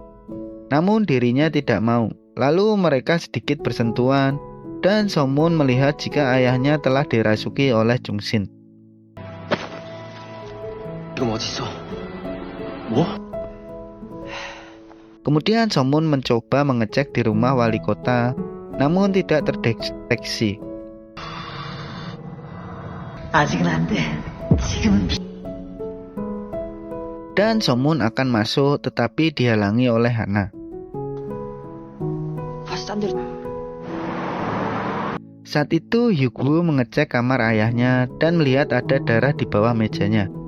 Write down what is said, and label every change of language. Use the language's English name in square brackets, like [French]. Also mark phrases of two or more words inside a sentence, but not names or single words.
[Indonesian] Namun dirinya tidak mau. Lalu mereka sedikit bersentuhan dan Somun melihat jika ayahnya telah dirasuki oleh Jung Shin. Kemudian Somun mencoba mengecek di rumah wali kota, namun tidak terdeteksi. [Korean] 아직은 안 돼. 지금은 [Indonesian] Dan Somun akan masuk tetapi dihalangi oleh Hana. Saat itu Hyuk-woo mengecek kamar ayahnya dan melihat ada darah di bawah mejanya.